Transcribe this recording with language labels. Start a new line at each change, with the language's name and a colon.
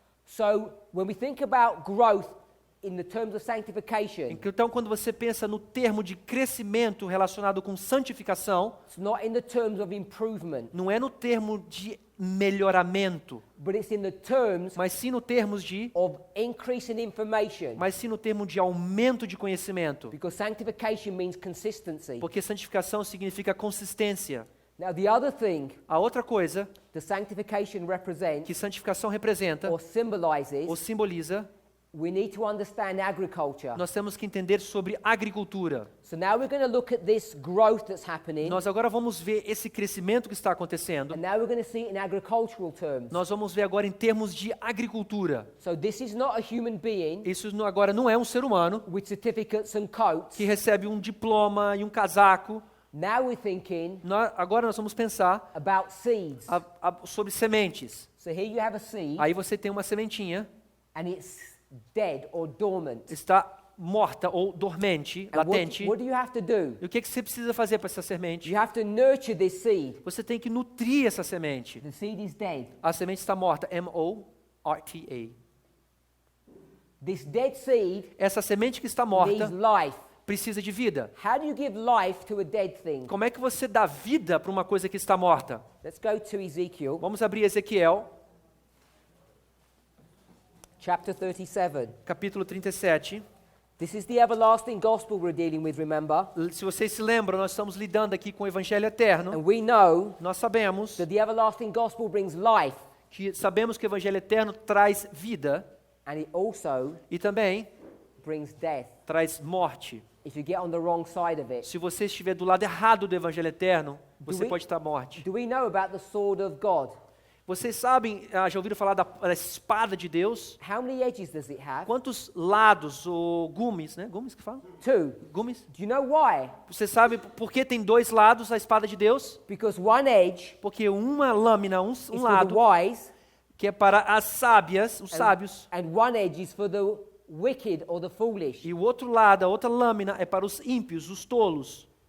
English: So when we think about growth in the terms of sanctification,
Portuguese: Então, quando você pensa no termo de crescimento relacionado com santificação,
English: it's not in the terms of improvement,
Portuguese: não é no termo de melhoramento,
English: but it's in the terms
Portuguese: mas sim no termos de,
English: of increase in information.
Portuguese: mas sim no termo de aumento de conhecimento.
English: Because sanctification means consistency.
Portuguese: Porque santificação significa consistência.
English: Now the other thing
Portuguese: A outra coisa
English: the sanctification represents
Portuguese: que santificação representa
English: or symbolizes,
Portuguese: ou simboliza,
English: we need to understand agriculture.
Portuguese: nós temos que entender sobre agricultura.
English: So now we're going to look at this growth that's happening,
Portuguese: Nós agora vamos ver esse crescimento que está acontecendo.
English: and now we're going to see it in agricultural terms.
Portuguese: Nós vamos ver agora em termos de agricultura.
English: So this is not a human being
Portuguese: Isso agora não é um ser humano
English: with certificates and coats.
Portuguese: que recebe um diploma e um casaco.
English: Now we're thinking
Portuguese: Agora nós vamos pensar
English: about seeds.
Portuguese: sobre sementes.
English: So here you have a seed,
Portuguese: Aí você tem uma sementinha,
English: and it's dead or dormant.
Portuguese: está morta ou dormente,
English: And
Portuguese: latente.
English: what do you have to do?
Portuguese: E o que você precisa fazer para essa semente?
English: You have to nurture this seed.
Portuguese: Você tem que nutrir essa semente.
English: The seed is dead.
Portuguese: A semente está morta, M-O-R-T-A.
English: This dead seed
Portuguese: Essa semente que está
English: needs
Portuguese: morta
English: life.
Portuguese: precisa de vida.
English: How do you give life to a dead thing?
Portuguese: Como é que você dá vida para uma coisa que está morta?
English: Let's go to Ezekiel,
Portuguese: Vamos abrir Ezequiel,
English: chapter 37.
Portuguese: capítulo 37.
English: This is the everlasting gospel we're dealing with, remember?
Portuguese: Se vocês se lembram, nós estamos lidando aqui com o Evangelho Eterno.
English: And we know
Portuguese: Nós sabemos
English: that the everlasting gospel brings life,
Portuguese: que o Evangelho Eterno traz vida
English: and it also
Portuguese: e também
English: brings death.
Portuguese: traz morte.
English: if you get on the wrong side of it.
Portuguese: Se você estiver do lado errado do evangelho eterno, você
English: we-
Portuguese: pode estar morte.
English: Do we know about the sword of God?
Portuguese: Vocês sabem, já ouviram falar da espada de Deus?
English: How many edges does it have?
Portuguese: Quantos lados, ou gumes, né? Gumes que fala?
English: 2.
Portuguese: Gumes?
English: Do you know why?
Portuguese: Você sabe por que tem 2 lados a espada de Deus?
English: Because one edge
Portuguese: Porque uma lâmina, um
English: is for the
Portuguese: lado,
English: wise,
Portuguese: que é para as sábias, os sábios,
English: and one edge is for the wicked or the foolish.
Portuguese: e o outro lado, a outra lâmina, é para os ímpios, os tolos.